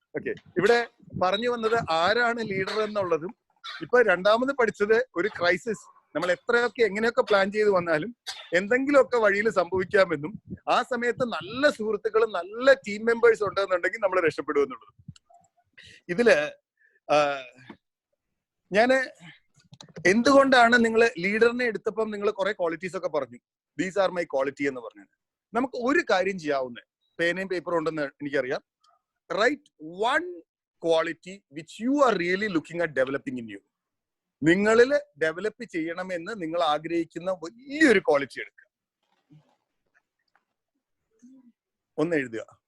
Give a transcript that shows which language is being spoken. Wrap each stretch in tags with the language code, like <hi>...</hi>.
<ml>Okay, ഇവിടെ പറഞ്ഞു വന്നത് ആരാണ് ലീഡർ എന്നുള്ളതും, ഇപ്പൊ രണ്ടാമത് പഠിച്ചത് ഒരു ക്രൈസിസ് നമ്മൾ എത്രയൊക്കെ എങ്ങനെയൊക്കെ പ്ലാൻ ചെയ്ത് വന്നാലും എന്തെങ്കിലുമൊക്കെ വഴിയിൽ സംഭവിക്കാമെന്നും ആ സമയത്ത് നല്ല സുഹൃത്തുക്കളും നല്ല ടീം മെമ്പേഴ്സ് ഉണ്ടെന്നുണ്ടെങ്കിൽ നമ്മൾ രക്ഷപ്പെടുമെന്നുള്ളത്. ഇതില് ഞാന് എന്തുകൊണ്ടാണ് നിങ്ങൾ ലീഡറിനെ എടുത്തപ്പം നിങ്ങൾ കുറെ ക്വാളിറ്റീസ് ഒക്കെ പറഞ്ഞു,</ml> <en>these are my quality</en> <ml>എന്ന് പറഞ്ഞത്. നമുക്ക് ഒരു കാര്യം ചെയ്യാവുന്നത്, പേനയും പേപ്പറും ഉണ്ടെന്ന് എനിക്കറിയാം.</ml> <en>Write one quality which you are really looking at developing in you.</en> <ml>നിങ്ങളിൽ ഡെവലപ്പ് ചെയ്യണമെന്ന് നിങ്ങൾ ആഗ്രഹിക്കുന്ന വലിയൊരു ക്വാളിറ്റി എടുക്കുക, ഒന്ന് എഴുതുക.</ml>